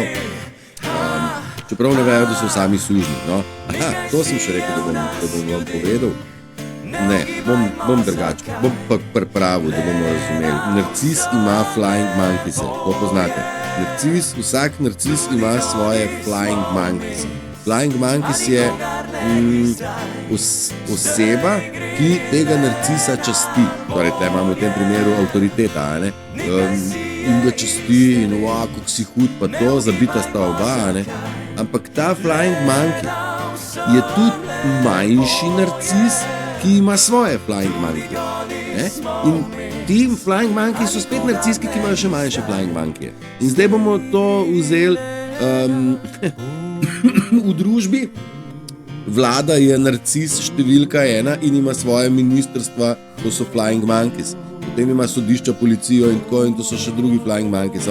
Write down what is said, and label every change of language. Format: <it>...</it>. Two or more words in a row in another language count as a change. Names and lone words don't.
<sl>Čeprav ne vejo, da so sami sužnji. To sem še rekel, da bom vam povedal. Ne, bom drugače, bom pa pripravil, da bomo razumeli. Narcis ima</sl> <en>flying monkeys,</en> <sl>to poznate. Vsak narcis ima svoje</sl> <en>flying monkeys. Flying monkeys</en> <sl>je oseba, ki tega narcisa časti. Torej, te imamo v tem primeru avtoriteta, in ga časti in kako si hud, pa to, zabita sta oba, Ampak ta</sl> <en>flying monkey</en> <sl>je tudi manjši narcis, ki ima svoje</sl> <en>flying monkey.</en> <sl>In ti</sl> <en>flying monkey</en> <sl>so spet narciski, ki imajo še manjše</sl> <en>flying monkey.</en> <sl>In zdaj bomo to vzeli v družbi. Vlada je narcis številka 1 in ima svoje ministrstva, to so</sl> <en>flying monkeys.</en> <sl>Potem ima sodišča, policijo in tako, in to so še drugi</sl> <en>flying monkeys.</en>